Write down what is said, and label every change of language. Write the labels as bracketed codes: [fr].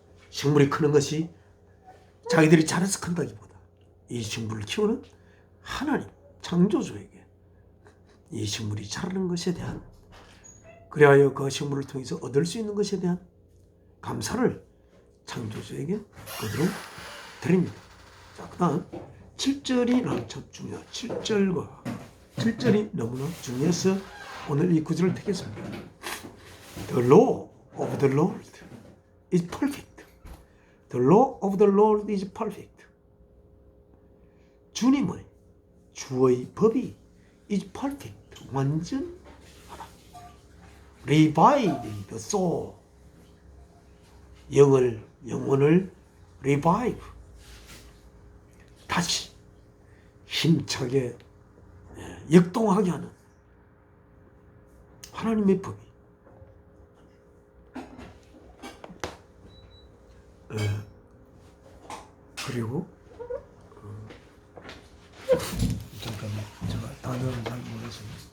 [ko] 식물이 크는 것이 자기들이 잘해서 큰다기보다 이 식물을 키우는 하나님, 창조주에게 이 식물이 자라는 것에 대한, 그리하여 그 식물을 통해서 얻을 수 있는 것에 대한 감사를 창조주에게 그대로 드립니다. 자, 그 다음 7절이 참 중요해요. 7절과 7절이 너무나 중요해서 오늘 이 구절을 택했습니다. [en] The law of the Lord is perfect. The law of the Lord is perfect. [ko] 주님의 주의 법이 [en] is perfect. [ko] 완전하다. [en] Reviving the soul. [ko] 영혼을 [en] revive. [ko] 다시 힘차게 역동하게 하는 하나님의 법이 그리고 잠깐만 제가 단어는 잘 모르겠어요.